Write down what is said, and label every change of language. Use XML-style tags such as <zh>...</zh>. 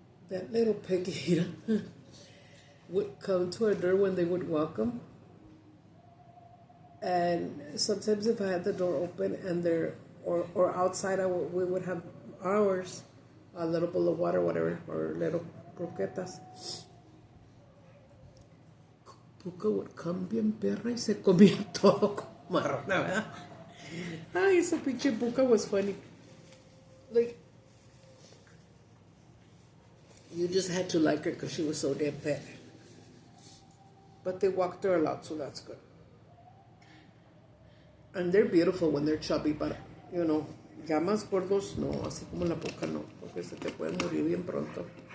<en>That little piggy would come to our door when they would welcome. And sometimes if I had the door open and or outside, we would have ours, a little bowl of water, whatever, or little croquetas.</en> <es>Puka</es> <en>would come</en> <es>bien perra y se comía todo como marrana, ¿verdad? Ay, esa pinche</es> <en>Puka was funny. Like, you just had to like her because she was so damn fat. But they walked her a lot, so that's good. And they're beautiful when they're chubby, but, you know,</en> <es>ya más gordos, no, así como la Puka no, porque se te puede morir bien pronto.</es>